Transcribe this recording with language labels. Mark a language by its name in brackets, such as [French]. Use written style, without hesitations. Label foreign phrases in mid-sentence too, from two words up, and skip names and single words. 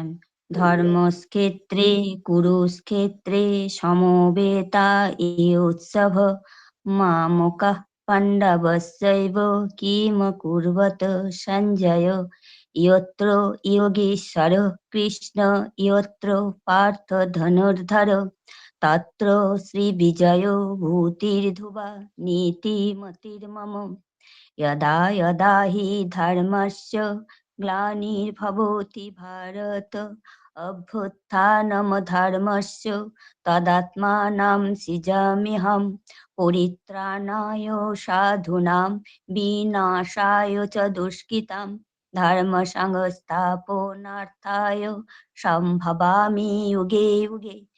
[Sanskrit] ধর্মক্ষেত্রে কুরুক্ষেত্রে সমবেতা এ উৎসব মামকাঃ পাণ্ডবস্যৈব কিম কুর্বত সঞ্জয়। যত্র যোগেশ্বর কৃষ্ণ যত্র পার্থ ধনুর্ধর তত্র শ্রীবিজয় ভূতির্ধুবা নীতিমতির্মম। यदा यदा हि धर्मस्य ग्लानिर्भवति भारत अभ्युत्थानमधर्मस्य तदात्मानं सृजाम्यहं परित्राणाय साधूनां विनाशाय च दुष्कृतां धर्मसंस्थापनार्थाय सम्भवामि युगे युगे।